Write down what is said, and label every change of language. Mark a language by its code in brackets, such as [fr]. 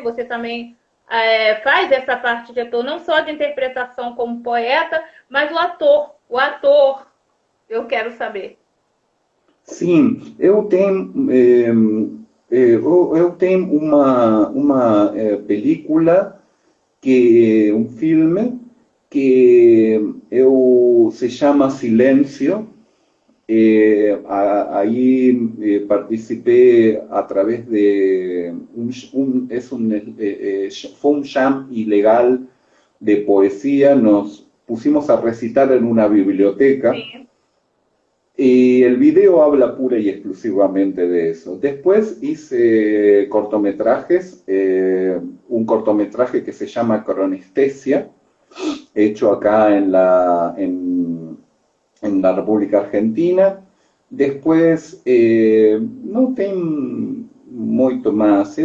[pt] Você também faz essa parte de ator, não só de interpretação como poeta, mas o ator, eu quero saber. Sim, eu tenho uma película, um filme, que se chama Silêncio. [es] Ahí participé a través de fue un jam ilegal de poesía. Nos pusimos a recitar en una biblioteca. Sí. Y el video habla pura y exclusivamente de eso. Después hice cortometrajes, un cortometraje que se llama Cronestesia, hecho acá en la República Argentina. [pt] Después, não tem muito mais.